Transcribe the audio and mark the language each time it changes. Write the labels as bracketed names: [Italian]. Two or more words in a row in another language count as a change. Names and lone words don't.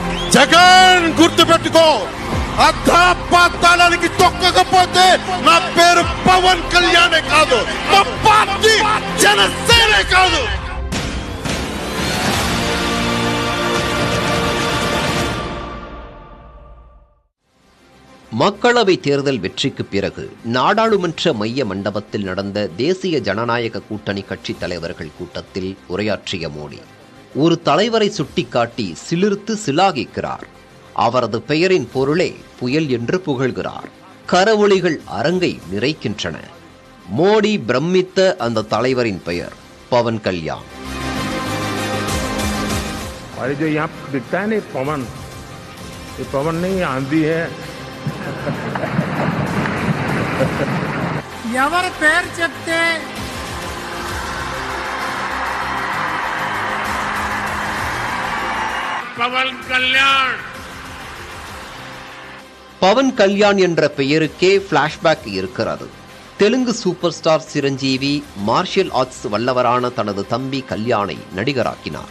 [Telugu] జగన్ గుర్తుపెట్టుకో, అధాపాతాళానికి తొక్కకపోతే నా పేరు పవన్ కళ్యాణే కాదు, మా పార్టీ జనసేనే కాదు. [Tamil] மக்களவை தேர்தல் வெற்றிக்கு பிறகு நாடாளுமன்ற மைய மண்டபத்தில் நடந்த தேசிய ஜனநாயக கூட்டணி கட்சித் தலைவர்கள் கூட்டத்தில் உரையாற்றிய மோடி ஒரு தலைவரை சுட்டிக்காட்டி சிலிர்த்து சிலாகிக்கிறார். அவரது பெயரின் பொருளே புயல் என்று புகழ்கிறார். கரவொலிகள் அரங்கை நிறைக்கின்றன. மோடி பிரமித்த அந்த தலைவரின் பெயர் பவன் கல்யாண். [Telugu] ఎవరి పేరు చెప్తే [Tamil] பவன் கல்யாண் என்ற பெயருக்கே பிளாஷ்பேக் இருக்கிறது. தெலுங்கு சூப்பர் ஸ்டார் சிரஞ்சீவி மார்ஷியல் ஆர்ட்ஸ் வல்லவரான தனது தம்பி கல்யாணை நடிகராக்கினார்.